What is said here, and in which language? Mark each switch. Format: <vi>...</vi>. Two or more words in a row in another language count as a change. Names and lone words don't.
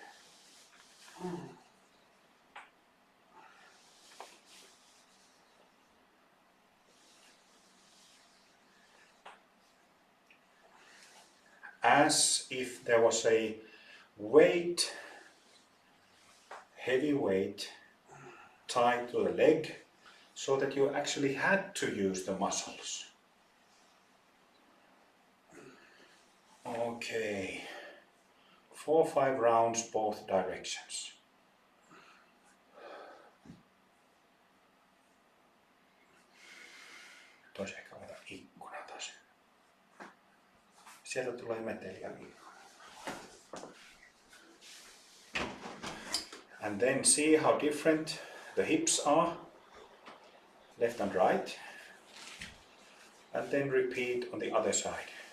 <en>As if there was a weight, heavy weight, tied to the leg, so that you actually had to use the muscles. Okay, 4 or 5 rounds both directions.</en> <fi>Toisi ehkä avata ikkuna taas. Sieltä tulee meteliä.</fi> <en>And then see how different the hips are, left and right. And then repeat on the other side.</en>